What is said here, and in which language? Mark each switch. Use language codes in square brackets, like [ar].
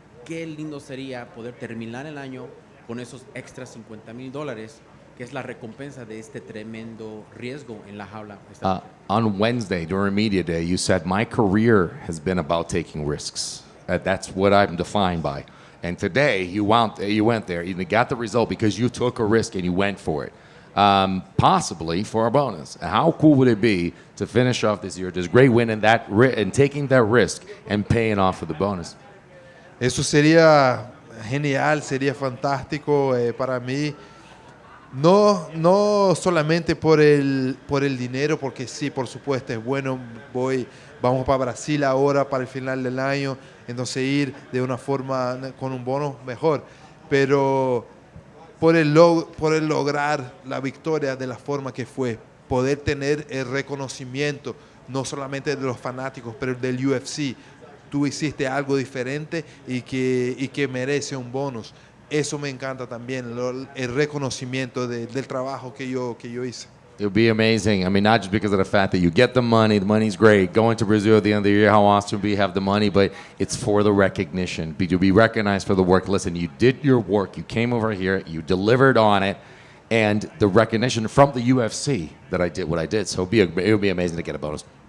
[es] Qué lindo sería poder terminar el año con esos extra $50,000, que es la recompensa de este tremendo riesgo en la jaula. [en] On Wednesday, during Media Day, you said, my career has been about taking risks. That's what I'm defined by. And today, you went there, you got the result because you took a risk and you went for it. Possibly for a bonus. How cool would it be to finish off this year, this great win and taking that risk and paying off for the bonus? [es] Eso sería genial, sería fantástico para mí. No solamente por el dinero, porque sí, por supuesto, es bueno. Vamos para Brasil ahora, para el final del año, entonces ir de una forma con un bono mejor. Pero por el lograr la victoria de la forma que fue, poder tener el reconocimiento, no solamente de los fanáticos, pero del UFC. Tú hiciste algo diferente y que merece un bonus. Eso me encanta también, el reconocimiento del trabajo que yo hice. [en] It would be amazing. I mean, not just because of the fact that you get the money's great. Going to Brazil at the end of the year, how awesome we have the money, but it's for the recognition. To be recognized for the work. Listen, you did your work. You came over here, you delivered on it, and the recognition from the UFC that I did what I did. So it would be amazing to get a bonus.